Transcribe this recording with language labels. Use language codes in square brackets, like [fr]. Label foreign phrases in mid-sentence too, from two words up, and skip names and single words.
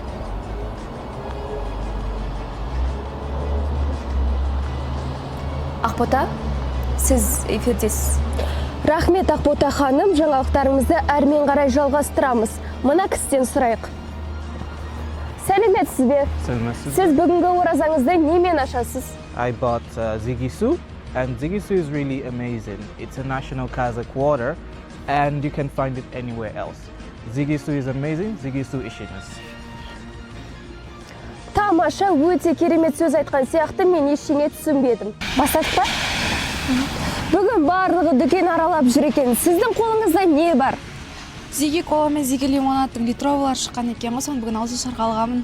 [kk] Ақбота, сіз эфирдесіз. Рахмет Ақбота ханым, жаңалықтарымызды әрмен қарай жалғастырамыз. Мына кісіден сұрайық. Сәлеметсіз бе? Сәлеметсіз. Сіз бүгінгі оразаңызды немен ашасыз? [en] I bought Ziggy Su, and Ziggy Su is really amazing. It's a national Kazakh water, and you can find it anywhere else. Ziggy Su is amazing. Ziggy Su ішіңіз. [kk] Тамаша, өте керемет сөз айтқан сияқты мен ештеңе түсінбедім. Бастайық па? Бүгін барлығы дүкен аралап жүр екен. Сіздің қолыңызда не бар? Зиги кола мен Зиги лимонадтың литровалар шыққан екен ғой, соны бүгін ағылшынша алғанмын.